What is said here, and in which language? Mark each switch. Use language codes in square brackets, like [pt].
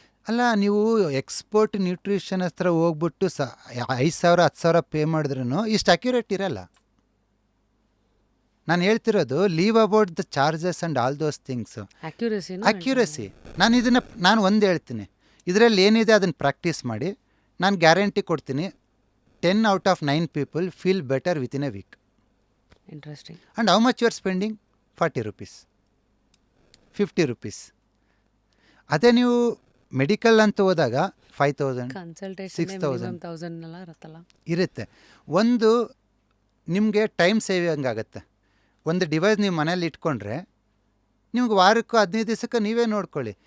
[kn] ಅಲ್ಲ, ನೀವು expert nutrition ಹತ್ರ ಹೋಗ್ಬಿಟ್ಟು 5,000 10,000 ಪೇ ಮಾಡಿದ್ರೂ ಇಷ್ಟು ಅಕ್ಯುರೇಟ್ ಇರಲ್ಲ. ನಾನು ಹೇಳ್ತಿರೋದು [en] Leave about the charges and all those things. [kn] Accuracy. ನಾನು ಒಂದು ಹೇಳ್ತೀನಿ, ಇದರಲ್ಲಿ ಏನಿದೆ ಅದನ್ನು ಪ್ರಾಕ್ಟೀಸ್ ಮಾಡಿ. ನಾನು ಗ್ಯಾರಂಟಿ ಕೊಡ್ತೀನಿ, [en] 10 out of 9 people feel better within a week. Interesting. And how much you are spending? 40 rupees, 50 rupees. [kn] ಅದೇ ನೀವು ಮೆಡಿಕಲ್ ಅಂತ ಹೋದಾಗ 5,000 [en] consultation 6,000 [kn] ಮಿನಿಮಮ್ 1000 ಎಲ್ಲ ಇರುತ್ತಲ್ಲ. ಇರುತ್ತೆ. ಒಂದು ನಿಮಗೆ ಟೈಮ್ ಸೇವಿಂಗ್ ಆಗುತ್ತೆ. ಒಂದು ಡಿವೈಸ್ ನೀವು ಮನೇಲಿ ಇಟ್ಕೊಂಡ್ರೆ ನಿಮ್ಗೆ ವಾರಕ್ಕೂ 15 ದಿವಸಕ್ಕೆ ನೀವೇ ನೋಡ್ಕೊಳ್ಳಿ.